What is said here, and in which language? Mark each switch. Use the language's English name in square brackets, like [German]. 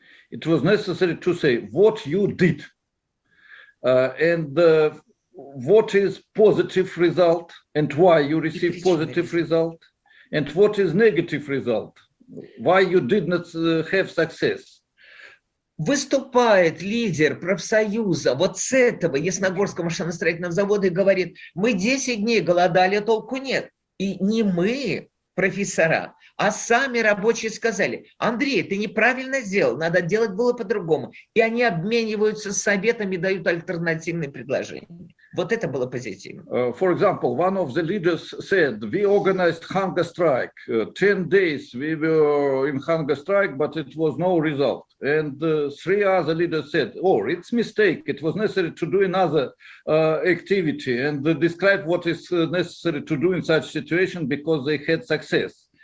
[English] It was necessary to say what you did, and what is positive result, and why you received positive result, and what is negative result, why you did not have success. [Russian] Выступает лидер профсоюза вот с этого Ясногорского машиностроительного завода и говорит, мы 10 дней голодали, а толку нет. И не мы, профессора, а сами рабочие сказали, Андрей, ты неправильно сделал, надо делать было по-другому. И они обмениваются советами, дают альтернативные предложения. Вот это было позитивно. [English] For example, one of the leaders said, we organized hunger strike. 10 days we were in hunger strike, but it was no result. And 3 other leaders said, oh, it's mistake. It was necessary to do another activity and describe what is necessary to do in such situation because they had success.